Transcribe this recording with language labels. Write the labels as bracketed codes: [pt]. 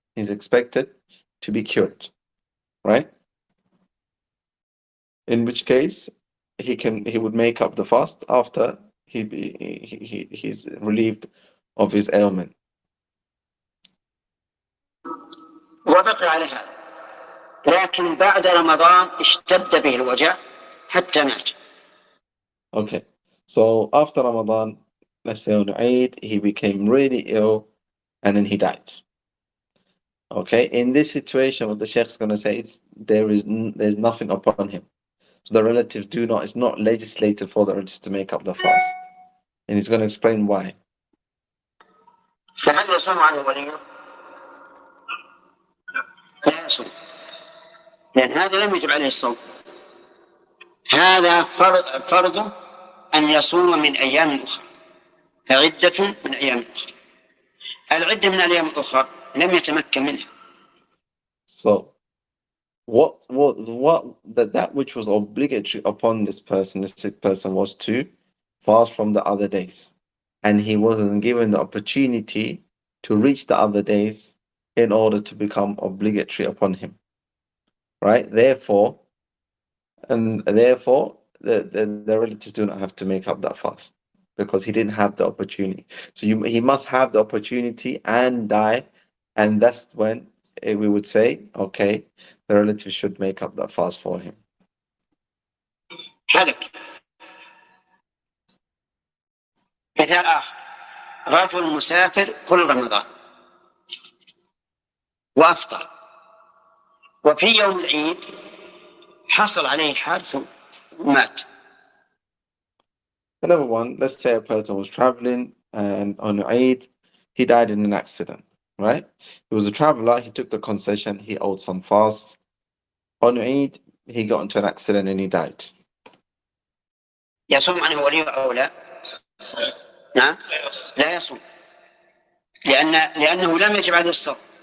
[en] He's expected to be cured, right? In which case, he would make up the fast after he's relieved of his ailment. [ar] وبقي على هذا، لكن بعد رمضان اشتد به الوجع حتى مات. [en] Okay, so after Ramadan, let's say on Eid, he became really ill and then he died. Okay, in this situation, what the Sheikh is going to say, there's nothing upon him. So the relatives it's not legislated for the relatives to make up the fast. And he's going to explain why. [ar] فهل يصوم عنه وليه؟ لا يصوم، لأن هذا لم يجب عليه الصوم. هذا فرض أن يصوم من أيام أخرى، فعدة من أيام أخرى. العدة من الأيام الأخرى لم يتمكن منها. [en] So that which was obligatory upon this sick person, was to fast from the other days, and he wasn't given the opportunity to reach the other days in order to become obligatory upon him, right? Therefore the relatives do not have to make up that fast because he didn't have the opportunity. So he must have the opportunity and die, and that's when we would say, okay, the relatives should make up that fast for him. حلك. [ar] مثال آخر، رجل مسافر كل رمضان وأفطر، وفي يوم العيد حصل عليه حادث ومات. [en] Another one, let's say a person was traveling and on Eid, he died in an accident, right? He was a traveler, he took the concession, he owed some fasts. On Eid, he got into an accident and he died. [ar] يصوم عنه وليه أو لا؟ نعم، لا يصوم، لأنه لم يجب عليه الصوم.